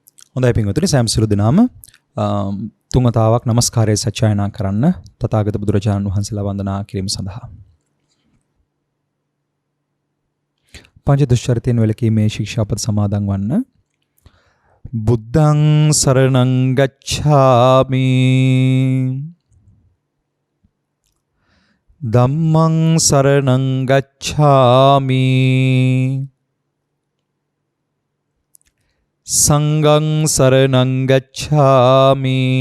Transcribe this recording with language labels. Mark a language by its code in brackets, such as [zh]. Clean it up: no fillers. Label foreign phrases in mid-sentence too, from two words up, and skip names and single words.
[si] හොඳයි පින්වතුනි සෑම සිළු දිනාම තුන් වතාවක් নমස්කාරය සත්‍යයනා කරන්න තථාගත බුදුරජාණන් වහන්සේලා වන්දනා කිරීම සඳහා. පංච දුෂ්චරිතයෙන් වැළකීමේ ශික්ෂාපද සමාදන් වන්න. [pi] බුද්ධං සරණං ගච්ඡාමි. ධම්මං සරණං ගච්ඡාමි. සංඝං සරණං ගච්ඡාමි.